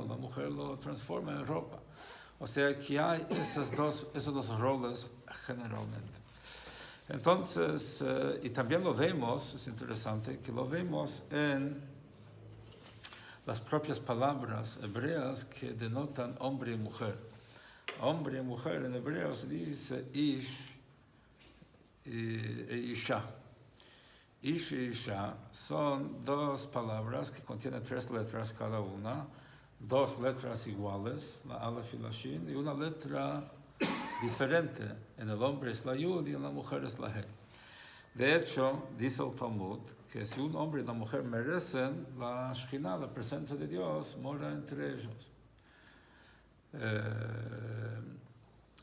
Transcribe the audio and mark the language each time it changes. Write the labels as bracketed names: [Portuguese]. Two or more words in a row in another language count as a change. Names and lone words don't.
[Spanish] La mujer lo transforma en ropa. O sea que hay esos dos roles generalmente. Entonces, y también lo vemos, es interesante, que lo vemos en las propias palabras hebreas que denotan hombre y mujer. Hombre y mujer en hebreo se dice ish e isha. Ish y isha son dos palabras que contienen 3 letras cada una, 2 letras iguales, la alef y la shin, y una letra diferente. En el hombre es la yud y en la mujer es la he. De hecho, dice el Talmud que si un hombre y una mujer merecen, la Shekhinah, la presencia de Dios, mora entre ellos.